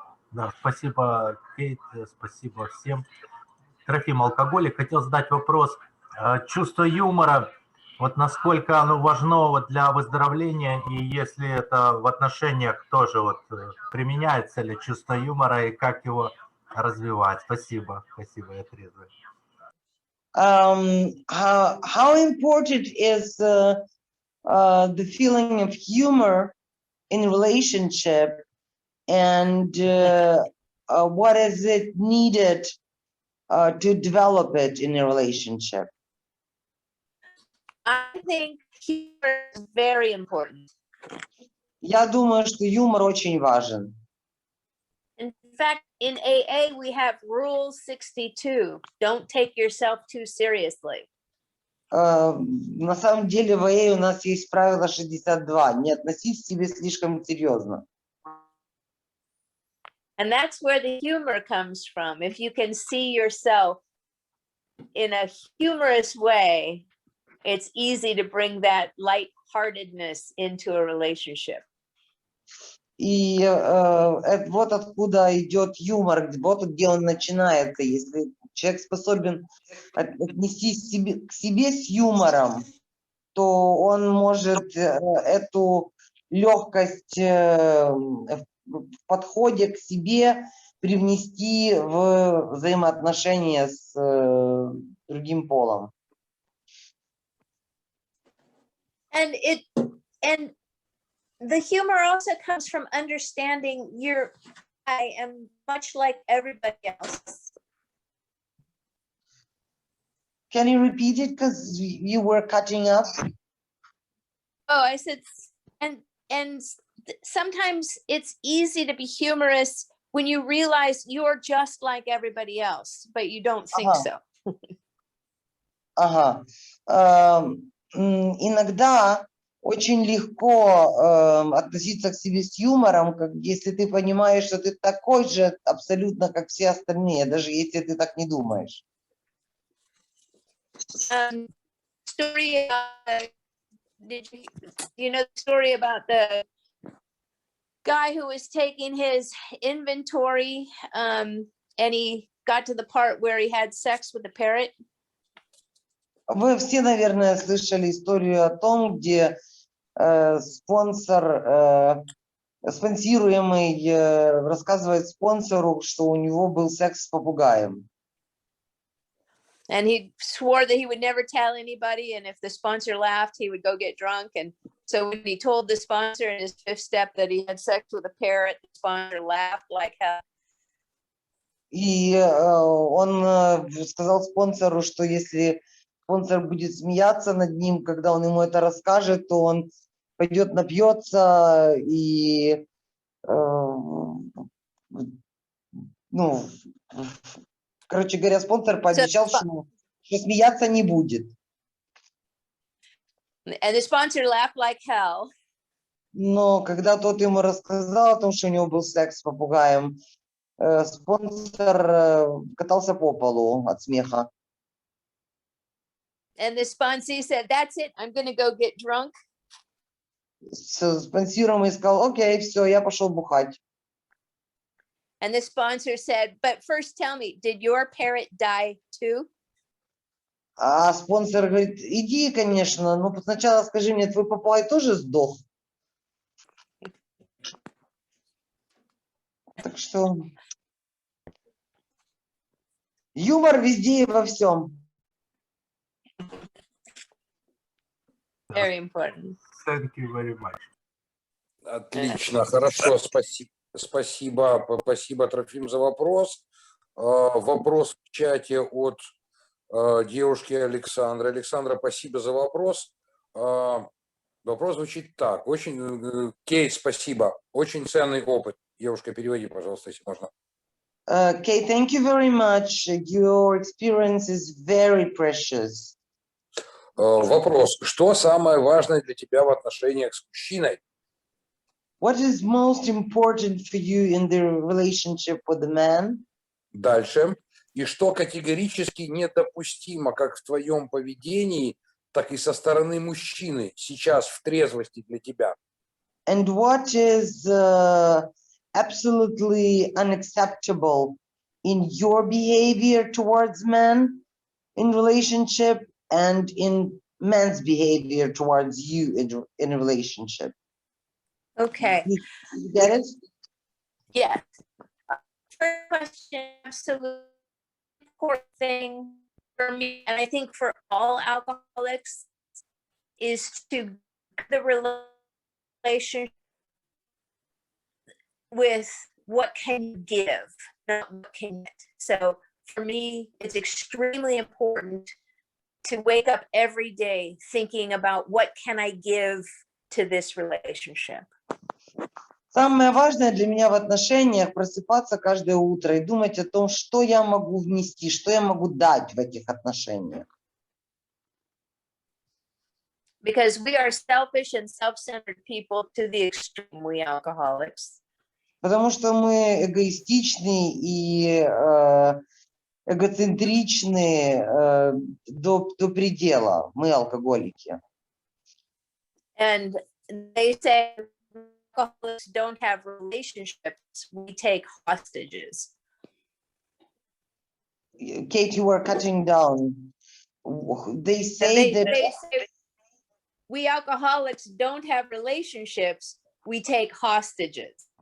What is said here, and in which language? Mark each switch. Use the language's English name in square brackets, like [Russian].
[Russian] Да, спасибо, Кейт, спасибо всем. Трофим, алкоголик. Хотел задать вопрос. Чувство юмора, вот насколько оно важно вот для выздоровления, и если это в отношениях тоже вот применяется ли чувство юмора, и как его развивать? Спасибо, спасибо, я трезвый. [English] How important is the feeling of humor in relationship, and what is it needed to develop it in a relationship? I think humor is very important. [Russian] Я думаю, что юмор очень важен. [English] In fact, in AA, we have Rule 62. Don't take yourself too seriously. [Russian] На самом деле в АА у нас есть правило 62. Не относись к себе слишком серьезно. [English] And that's where the humor comes from. If you can see yourself in a humorous way, it's easy to bring that lightheartedness into a relationship. [Russian] И вот откуда идет юмор, вот где он начинается. Если человек способен отнестись к себе с юмором, то он может эту легкость в подходе к себе привнести в взаимоотношения с другим полом. [English] And the humor also comes from understanding I am much like everybody else. Can you repeat it? Because you were cutting up. Oh, I said, and sometimes it's easy to be humorous when you realize you're just like everybody else, but you don't think so. Ага. [Russian] Иногда очень легко относиться к себе с юмором, как если ты понимаешь, что ты такой же абсолютно, как все остальные, даже если ты так не думаешь. [English] Story. Did you know the story about the guy who was taking his inventory, and he got to the part where he had sex with the parrot? [Russian] Вы все, наверное, слышали историю о том, где спонсируемый рассказывает спонсору, что у него был секс с попугаем. [English] And he swore that he would never tell anybody, and if the sponsor laughed, he would go get drunk. And so when he told the sponsor in his fifth step that he had sex with a parrot, the sponsor laughed like hell. [Russian] И он сказал спонсору, что если спонсор будет смеяться над ним, когда он ему это расскажет, то он пойдет напьется и, ну, короче говоря, спонсор пообещал, что смеяться не будет. [English] And the sponsor laughed like hell. [Russian] Но когда тот ему рассказал о том, что у него был секс с попугаем, спонсор катался по полу от смеха. [English] And the sponsee said, "That's it, I'm going to go get drunk." [Russian] Спонсируемый сказал: окей, все, я пошел бухать. [English] And the sponsor said, "But first tell me, did your parrot die too?" [Russian] А спонсор говорит: иди, конечно, но сначала скажи мне, твой попугай тоже сдох? Так что Юмор везде и во всем. [English] Very important. Thank you very much. [Russian] Отлично, хорошо, спасибо, Трофим, за вопрос. Вопрос в чате от девушки Александры. Александра, спасибо за вопрос. Вопрос звучит так. Кейт, спасибо. Очень ценный опыт. Девушка, переводи, пожалуйста, если можно. [English] Kate, thank you very much. Your experience is very precious. [Russian] Вопрос. Что самое важное для тебя в отношениях с мужчиной? [English] What is most important for you in the relationship with the man? [Russian] Дальше. И что категорически недопустимо как в твоем поведении, так и со стороны мужчины сейчас в трезвости для тебя? [English] And what is absolutely unacceptable in your behavior towards men in relationship and in men's behavior towards you in a relationship? Okay. You get it? Yes. First question, absolutely important thing for me, and I think for all alcoholics, is to the relationship with what can you give, not what can you get. So for me, it's extremely important to wake up every day thinking about what can I give to this relationship. [Russian] Самое важное для меня в отношениях — просыпаться каждое утро и думать о том, что я могу внести, что я могу дать в этих отношениях. [English] Because we are selfish and self-centered people to the extreme, we alcoholics. [Russian] Потому что мы эгоистичны и эгоцентричны до предела. Мы алкоголики. [English] And they say alcoholics don't have relationships, we take hostages. Kate, you were cutting down. They say that They say we alcoholics don't have relationships, we take hostages.